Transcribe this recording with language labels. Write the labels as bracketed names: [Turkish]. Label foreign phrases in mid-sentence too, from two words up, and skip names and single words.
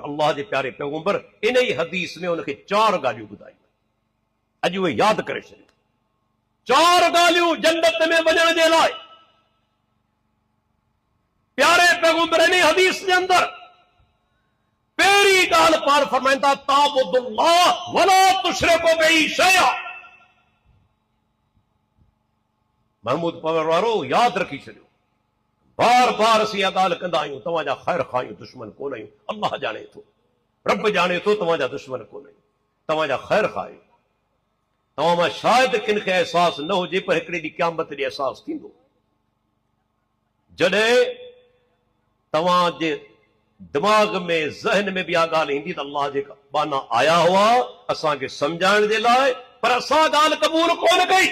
[Sindhi] अल्लाह जे प्यारे पैगंबर इन ई हदीस में उनखे 4 ॻाल्हियूं ॿुधायूं। अॼु उहे यादि करे छॾियो। 4 ॻाल्हियूं जन्नत में वञण जे लाइ प्यारे पैगंबर इन हदीस जे अंदरि गाल पार फरमाइंदा [Arabic] تعبد الله ولا تشرك به شيئا. [Sindhi] महमूद पवर वारो याद रखी छॾियो, बार बार असीं इहा ॻाल्हि कंदा आहियूं, तव्हांजा ख़ैर खायूं दुश्मन कोन आहियूं। अल्लाह जाने थो, रब जाने थो तव्हांजा दुश्मन कोन आहियूं, तव्हांजा ख़ैर खायूं। तव्हां मां शायदि किन खे अहसासु न हुजे, पर हिकिड़े ॾींहुं क़यामत ॾींहुं अहसासु थींदो, जॾहिं तव्हांजे दिमाग़ में ज़हन में बि इहा ॻाल्हि ईंदी त अल्लाह जेका बाना आया हुआ असांखे सम्झाइण जे लाइ, पर असां ॻाल्हि क़बूल कोन कई।